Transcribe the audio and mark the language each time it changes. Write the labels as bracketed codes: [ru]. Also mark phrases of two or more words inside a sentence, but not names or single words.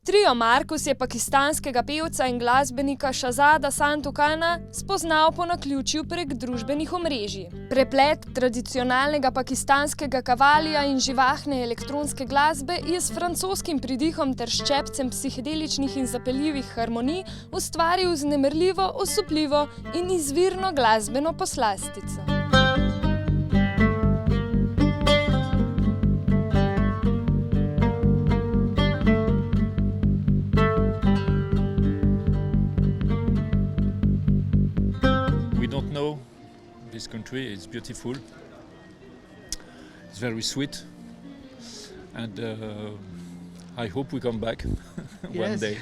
[sl] Trio Markus je pakistanskega pevca in glasbenika Shahzada Santoo Khana spoznal po naključju prek družbenih omrežij. Preplet tradicionalnega pakistanskega kavalija in živahne elektronske glasbe je s francoskim pridihom ter ščepcem psihedeličnih in zapeljivih harmonij ustvaril vznemirljivo, osupljivo in izvirno glasbeno poslastico. [en] This country is beautiful, it's very sweet, and I hope we come back one day.